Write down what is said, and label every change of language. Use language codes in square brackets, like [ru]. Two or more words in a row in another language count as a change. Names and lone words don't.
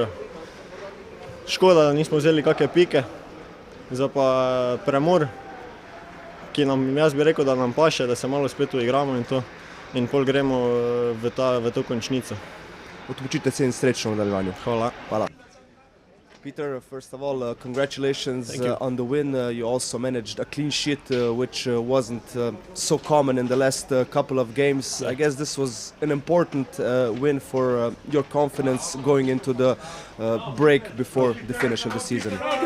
[sl] Škoda, da nismo vzeli kakšne pike, za pa premor, ki nam, jaz bi rekel, da nam paše, da se malo spet uigramo in to, in pol gremo v to končnico. Odpočite se in srečno v nadaljevanju. Hvala. Hvala. [en] Peter, first of all, congratulations on the win. You also managed a clean sheet, which wasn't so common in the last couple of games. I guess this was an important win for your confidence going into the break before the finish of the season.